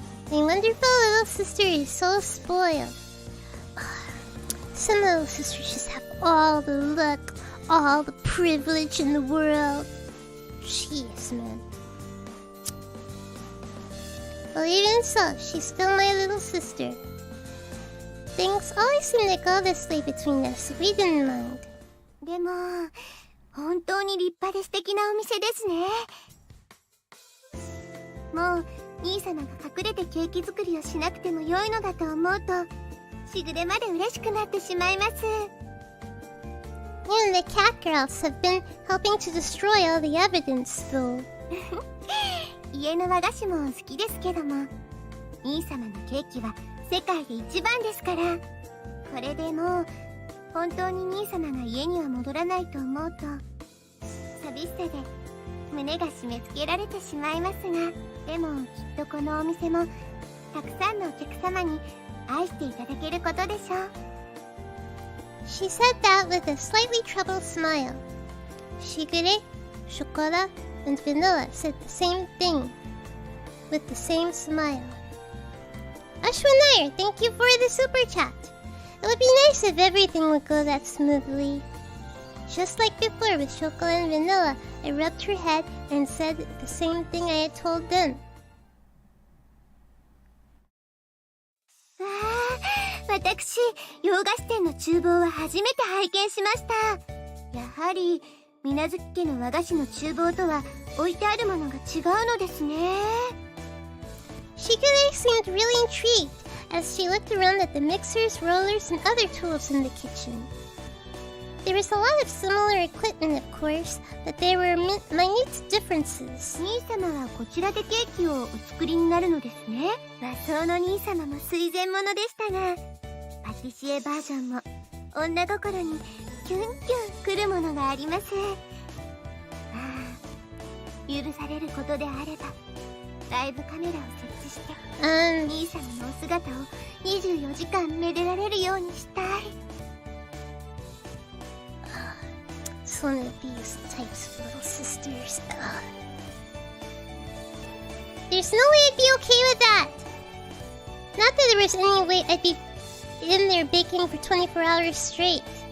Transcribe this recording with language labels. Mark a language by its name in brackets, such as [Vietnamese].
[English] My wonderful little sister is so spoiled. Some little sisters just have all the luck, all the privilege in the world. Jeez, man. Well, even so, she's still my little sister. Things always seem to go this way between us, so we didn't mind. [Japanese] でも本当に立派で素敵なお店ですね。もう兄様が隠れてケーキ作りをしなくても良いのだと思うとしぐれまで嬉しくなってしまいます。 [English] And the catgirls have been helping to destroy all the evidence, though. [Japanese] 家の和菓子も好きですけども兄様のケーキは世界で一番ですから。これでもう本当に兄様が家には戻らないと思うと寂しさで胸が締め付けられてしまいますが、でもきっとこのお店もたくさんのお客様に愛していただけることでしょう。 [English] She said that with a slightly troubled smile. Shigure, Chocola, and Vanilla said the same thing, with the same smile. Ashwanair, thank you for the super chat. It would be nice if everything would go that smoothly. Just like before with Chocola and Vanilla, I rubbed her head and said the same thing I had told them. [Japanese] わあ、私洋菓子店の厨房は初めて拝見しました。やはり水無月家の和菓子の厨房とは置いてあるものが違うのですね。 [English] Shigure seemed really intrigued as she looked around at the mixers, rollers, and other tools in the kitchen. There was a lot of similar equipment, of course, but there were minute differences. [Japanese] 兄様はこちらでケーキをお作りになるのですね。和装の兄様も垂涎者でしたが、パティシエバージョンも女心にキュンキュンくるものがあります。許されることであればライブカメラを設置して兄様のお姿を24時間めでられるようにしたい。 [English] It's one of these types of little sisters. There's no way I'd be okay with that. Not that there was any way I'd be in there baking for 24 hours straight.